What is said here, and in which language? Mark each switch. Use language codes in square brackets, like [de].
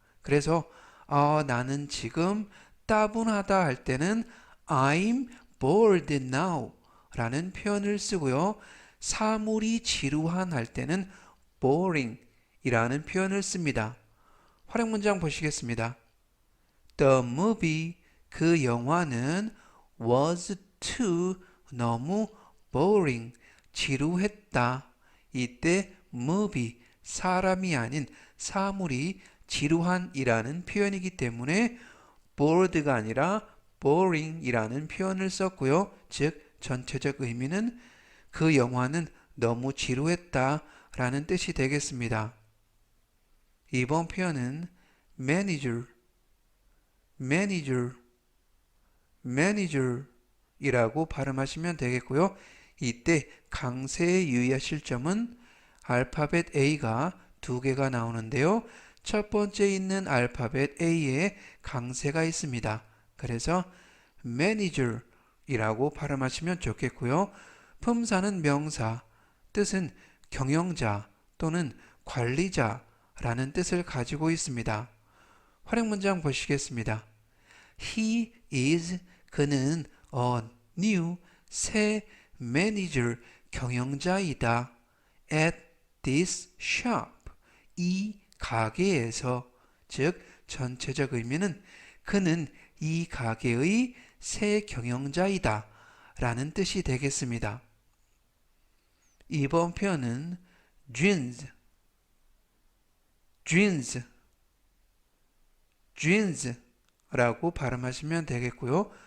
[ko] 그래서 나는 지금 따분하다 할 때는 [en] I'm bored now [ko] 라는 표현을 쓰고요. 사물이 지루한 할 때는 boring 이라는 표현을 씁니다. 활용 문장 보시겠습니다. [en] The movie, [ko] 그 영화는 [en] was too, [ko] 너무 [en] boring, [ko] 지루했다. 이때 movie, 사람이 아닌 사물이 지루한 이라는 표현이기 때문에 bored가 아니라 boring 이라는 표현을 썼고요. 즉 전체적 의미는 그 영화는 너무 지루했다 라는 뜻이 되겠습니다. 이번 표현은 manager, manager, manager 이라고 발음하시면 되겠고요. 이때 강세에 유의하실 점은 알파벳 A가 두 개가 나오는데요. 첫 번째 있는 알파벳 A에 강세가 있습니다. 그래서 manager 이라고 발음하시면 좋겠고요. 품사는 명사, 뜻은 경영자 또는 관리자라는 뜻을 가지고 있습니다. 활용 문장 보시겠습니다. [en] He is, [ko] 그는 [en] new, [ko] 새 [en] manager, [ko] 경영자이다. [en] at this shop, [ko] 이 가게에서, 즉 전체적 의미는 그는 이 가게의 새 경영자이다 라는 뜻이 되겠습니다. 이번 표현은 jeans, jeans, jeans 라고 발음하시면 되겠고요.